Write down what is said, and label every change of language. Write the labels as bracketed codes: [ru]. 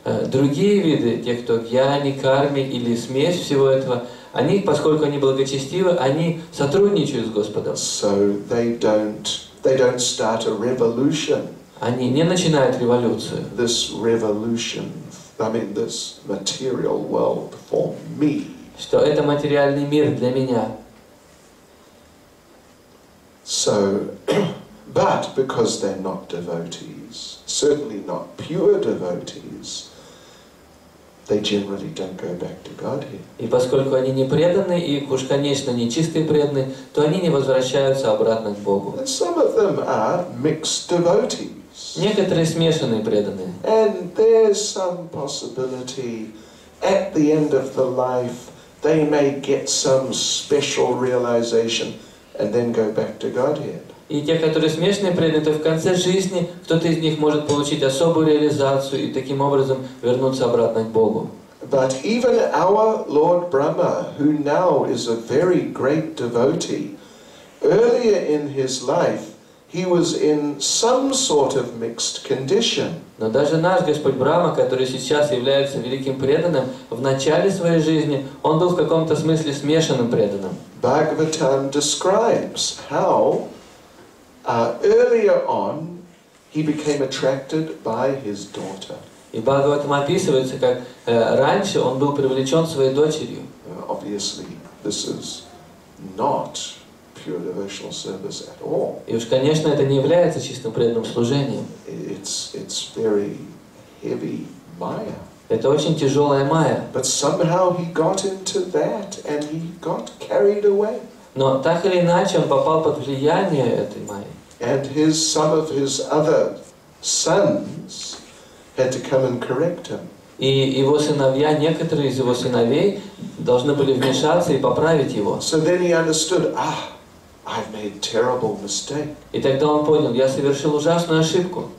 [ru] Другие виды, те, кто гьяни, карми или смесь всего этого, они, поскольку они благочестивы, они сотрудничают с Господом. [en] So they don't start a revolution. [ru] Они не начинают революцию. [en] This revolution, this material world for me. [ru] Что это материальный мир для меня. [en] So, but because they're not devotees, certainly not pure devotees, they generally don't go back to Godhead. [ru] И поскольку они не преданы, и уж, конечно, не чистые преданные, то они не возвращаются обратно к Богу. [en] And some of them are mixed devotees. [ru] Некоторые смешанные преданные. [en] And there's some possibility at the end of the life they may get some special realization and then go back to Godhead. [ru] И те, которые смешанные преданные, то в конце жизни кто-то из них может получить особую реализацию и таким образом вернуться обратно к Богу. [en] But even our Lord Brahma, who now is a very great devotee, earlier in his life, he was in some sort of mixed condition. [ru] Но даже наш Господь Брахма, который сейчас является великим преданным, в начале своей жизни он был в каком-то смысле смешанным преданным. [en] Bhagavatam describes how earlier on he became attracted by his daughter. [ru] И Бхагаватам описывается, как раньше он был привлечен своей дочерью. [en] Obviously, this is not pure devotional service at all. [ru] И уж, конечно, это не является чистым преданным служением. [en] It's very heavy maya. [ru] Это очень тяжелая майя. [en] But somehow he got into that and he got carried away. [ru] Но так или иначе он попал под влияние этой майи. [en] And some of his other sons had to come and correct him. [ru] И его сыновья, некоторые из его сыновей, должны были вмешаться и поправить его. [en] So then he understood, I've made a terrible mistake. [ru] И тогда он понял, я совершил ужасную ошибку.